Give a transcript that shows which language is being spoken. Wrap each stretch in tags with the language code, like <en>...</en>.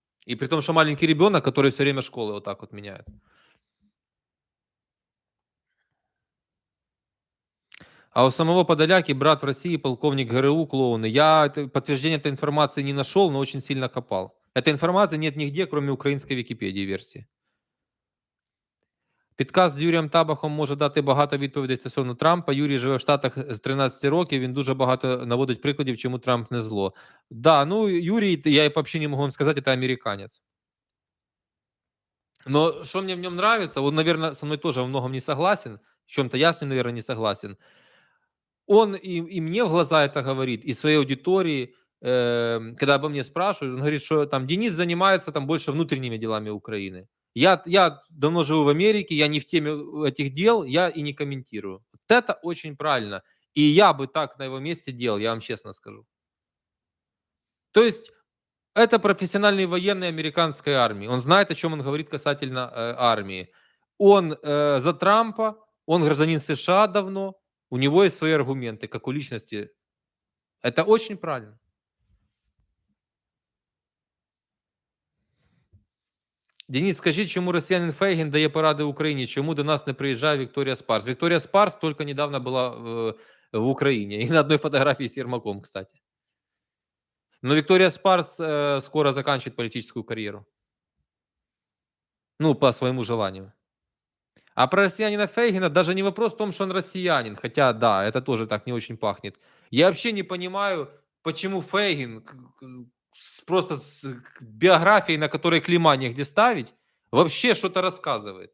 <ru>И при том, что маленький ребенок, который все время школы вот так вот меняет. А у самого Подоляки брат в России, полковник ГРУ, клоуны. Я подтверждения этой информации не нашел, но очень сильно копал. Этой информации нет нигде, кроме украинской Википедии версии.</ru> <uk>Підкаст з Юрієм Табахом може дати багато відповідей стосовно Трампа. Юрій живе в Штатах з 13 років, він дуже багато наводить прикладів, чому Трамп не зло.</uk> <ru>Да, ну Юрий, я вообще не могу вам сказать, это американец. Но что мне в нем нравится, он, наверное, со мной тоже во многом не согласен, в чем-то я с ним, наверное, не согласен. Он и мне в глаза это говорит, и своей аудитории, когда обо мне спрашивают, он говорит, что там Денис занимается там больше внутренними делами Украины. Я давно живу в Америке, я не в теме этих дел, я и не комментирую. Вот это очень правильно. И я бы так на его месте делал, я вам честно скажу. То есть это профессиональный военный американской армии. Он знает, о чем он говорит касательно армии. Он за Трампа, он гражданин США давно, у него есть свои аргументы, как у личности. Это очень правильно.</ru> <uk>Денис, скажіть, чому росіянин Фейгін дає поради Україні? Чому до нас не приїжджає Вікторія Спарс?</uk> <ru>Вікторія Спарс только недавно была в Украине. И на одной фотографии с Ермаком, кстати. Но Виктория Спарс скоро заканчивает политическую карьеру. Ну, по своему желанию. А про россиянина Фейгина даже не вопрос в том, что он россиянин. Хотя, да, это тоже так не очень пахнет. Я вообще не понимаю, почему Фейгин просто с биографией, на которой клейма негде ставить, вообще что-то рассказывает.</ru>